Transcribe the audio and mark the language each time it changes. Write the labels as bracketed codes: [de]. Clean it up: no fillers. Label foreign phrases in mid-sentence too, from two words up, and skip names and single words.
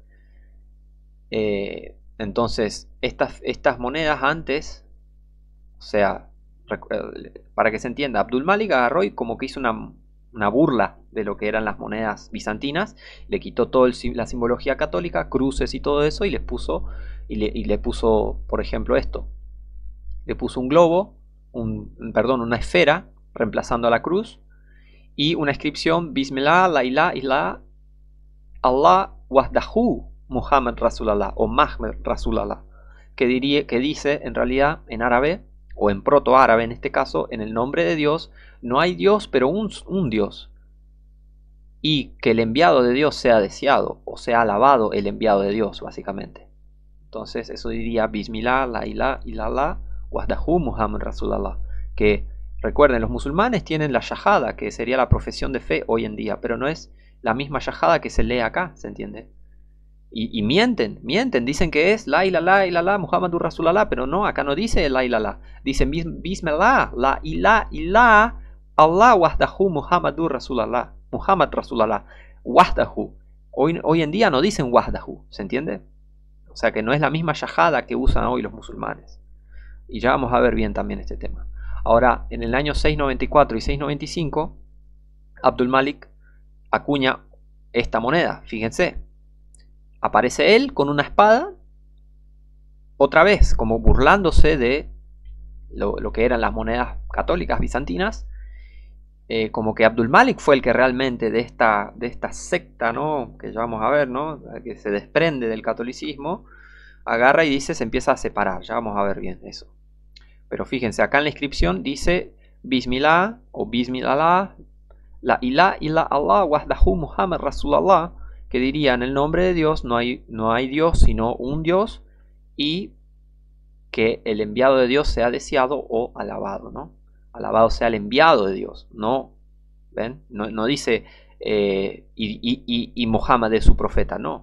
[es] Entonces, estas monedas antes, o sea, para que se entienda, Abdul Malik agarró y como que hizo una burla de lo que eran las monedas bizantinas, le quitó toda la simbología católica, cruces y todo eso, y le puso, por ejemplo, esto. Le puso un globo, una esfera, reemplazando a la cruz, y una inscripción, [ar] بسم الله لا إله إلا الله وحده محمد رسول الله o محمد رسول الله, [es] que dice en realidad en árabe o en proto-árabe en este caso, en el nombre de Dios, no hay Dios pero un Dios, y que el enviado de Dios sea deseado o sea alabado el enviado de Dios, básicamente. Entonces eso diría [ar] بسم الله لا إله إلا الله وحده محمد رسول الله, [es] que recuerden, los musulmanes tienen la shahada, que sería la profesión de fe hoy en día, pero no es la misma shahada que se lee acá, ¿se entiende? Y mienten, dicen que es [ar] لا إله محمد رسول الله, [es] pero no, acá no dice [ar] لا إله, dicen بسم الله لا إله الله وحده محمد رسول الله محمد رسول الله وحده. [es] Hoy en día no dicen wahdahu, ¿se entiende? O sea que no es la misma shahada que usan hoy los musulmanes. Y ya vamos a ver bien también este tema. Ahora, en el año 694 y 695, Abdul Malik acuña esta moneda. Fíjense, aparece él con una espada, otra vez como burlándose de lo que eran las monedas católicas bizantinas, como que Abdul Malik fue el que realmente de esta secta, ¿no?, que ya vamos a ver, ¿no?, que se desprende del catolicismo, agarra y dice, se empieza a separar. Ya vamos a ver bien eso. Pero fíjense, acá en la inscripción dice Bismillah o [ar] بسم الله لا إله إلا الله وحده محمد رسول الله, [es] que diría, en el nombre de Dios no hay Dios sino un Dios, y que el enviado de Dios sea deseado o alabado, ¿no? Alabado sea el enviado de Dios, ¿no? ¿Ven? No dice y Muhammad es su profeta, no.